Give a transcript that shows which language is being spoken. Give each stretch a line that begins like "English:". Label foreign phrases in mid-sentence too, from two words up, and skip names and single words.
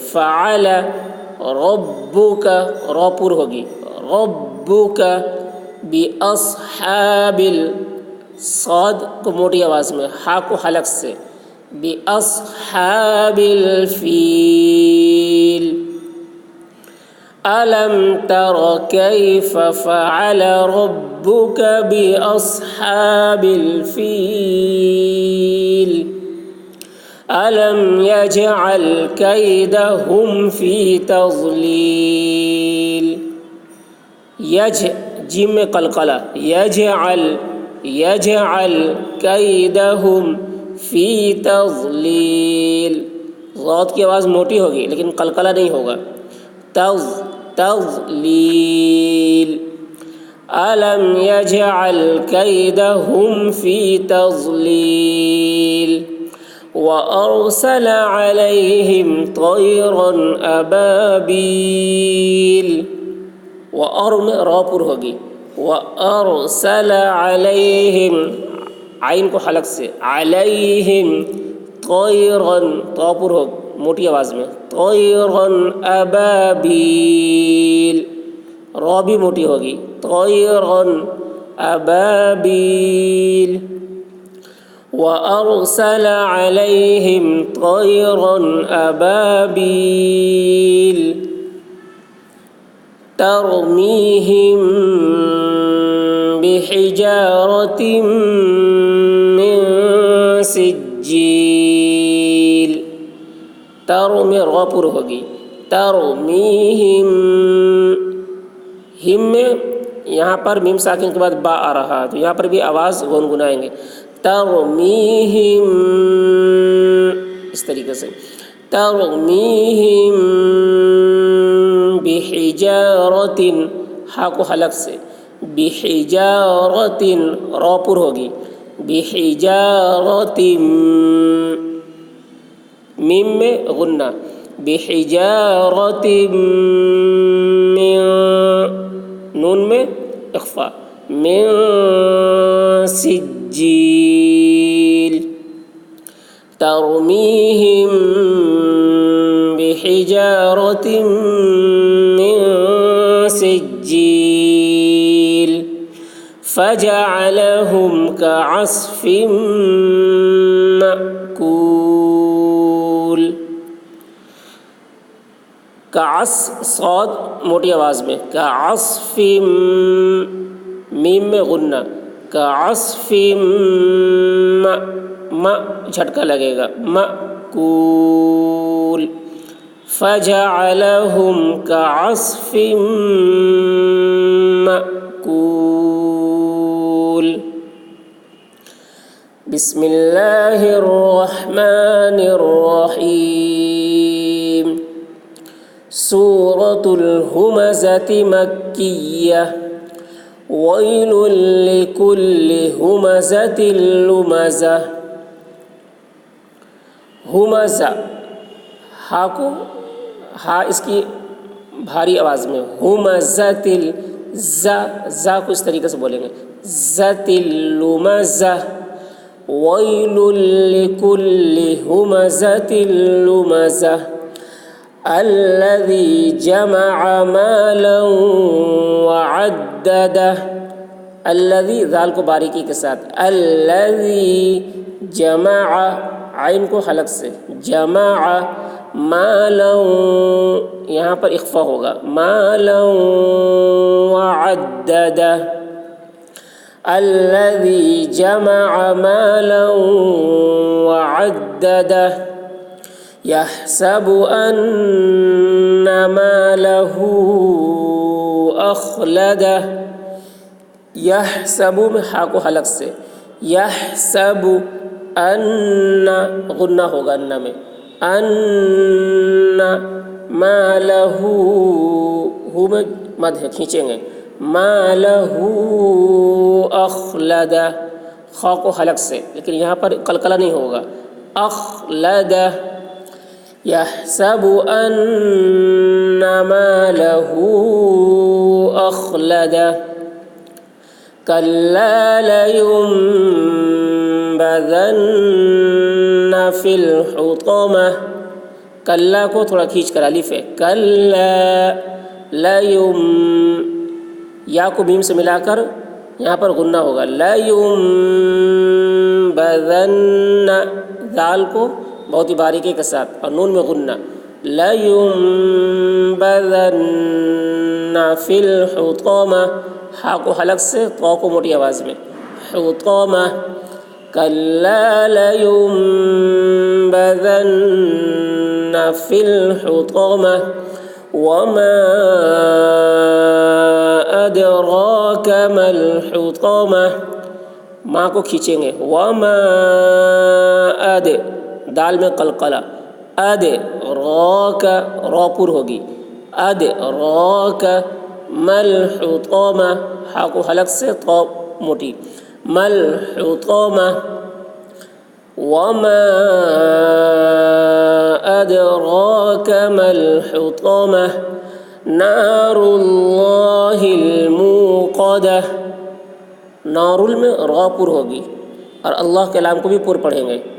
Arabic: فعل ربك,
Hindi: रॉपुर होगी।
Arabic: ربك بأصحاب,
Hindi: साद को मोटी आवाज़ में, हा को हलक से,
Arabic: بأصحاب الفيل. ألم تر كيف فعل ربك بأصحاب الفيل. ألم يجعل كيدهم في تضليل. यज
Hindi: जिम में कलकला,
Arabic: يجعل كيدهم في تضليل.
Hindi: ज़ाद की आवाज़ मोटी होगी लेकिन कलकला नहीं होगा।
Arabic: तज़लील। ألم يجعل كيدهم في تضليل. وأرسل عليهم طيرا أبابيل.
Hindi: व अर में रापुर होगी,
Arabic: وأرسل عليهم,
Hindi: आइन को हलक से,
Arabic: عليهم طيرا,
Hindi: तापुर हो मोटी आवाज़ में,
Arabic: طيرا أبابيل,
Hindi: रा भी मोटी होगी,
Arabic: طيرا أبابيل. وأرسل عليهم طيرا أبابيل ترميهم بحجارة من سجيل.
Hindi: तर में रापुर होगी, तरमीहिम, हिम में यहाँ पर मीम साकिन के बाद बा आ रहा है तो यहाँ पर भी आवाज़ गुनगुनाएंगे, तरमीहिम, इस तरीके से,
Arabic: ترميهم بحجارة,
Hindi: हा को हलक से, बिहिजारतिन, रापुर होगी, बिहिजारतिन, मीम में गुन्ना,
Arabic: بحجارة من,
Hindi: नून में इख्फा,
Arabic: من سجيل. ترميهم بحجارة من سجيل فجعلهم كعصف مأكول. कअस,
Hindi: साद मोटी आवाज़ में, कअस्फिन, मीम में गुन्ना, कअस्फिन, म झटका लगेगा,
Arabic: मअकूल। فجعلهم كعصف مأكول. بسم الله الرحمن الرحيم. سورة الهمزة مكية. ويل لكل همزة لمزة.
Hindi: हुमज़ा, हा को, हा इसकी भारी आवाज़ में, हुमज़तिल, जा को इस तरीके से बोलेंगे,
Arabic: زة لمزة. ويل لكل همزة لمزة. الذي جمع مالا وعدده. अल्लज़ी,
Hindi: ज़ाल को बारीकी के साथ,
Arabic: الذي جمع,
Hindi: आइन को हलक से,
Arabic: جمع مالا,
Hindi: यहाँ पर इख्फा होगा,
Arabic: مالا وعدده. الذي جمع مالا وعدده. يحسب أن ماله أخلده.
Hindi: यहसबु में हा को हलक से, यहसबु, अन्ना गुन्ना होगा अन्ना में,
Arabic: أن ماله,
Hindi: हु में मद है खींचेंगे,
Arabic: ماله أخلده,
Hindi: खा को हलक से, लेकिन यहाँ पर कलकला नहीं होगा,
Arabic: अखलदह। يحسب أن ماله أخلده. كلا لينبذن في الحطمة.
Hindi: कल्ला को थोड़ा खींच कर अलिफ है,
Arabic: كلا لين,
Hindi: या को मीम से मिलाकर यहाँ पर गुन्ना होगा। लयुम्बदन्न, दाल को बहुत ही बारीकी के साथ और नून में गुन्ना।
Arabic: لينبذن في الحطمة,
Hindi: हा को हलक से, तो को मोटी आवाज़ में,
Arabic: हुतमा। كلا لينبذن في الحطمة وما أدراك ما الحطمة,
Hindi: माँ को खींचेंगे।
Arabic: وما أد,
Hindi: दाल में कलकला,
Arabic: أد راك,
Hindi: रॉपुर होगी,
Arabic: أد راك ما الحطمة,
Hindi: हा को हलक से, तो मोटी,
Arabic: ما الحطمة. وما أدراك ما الحطمة نار الله الموقدة,
Hindi: नारुल में रापुर होगी और अल्लाह के लाम को भी पुर पढ़ेंगे।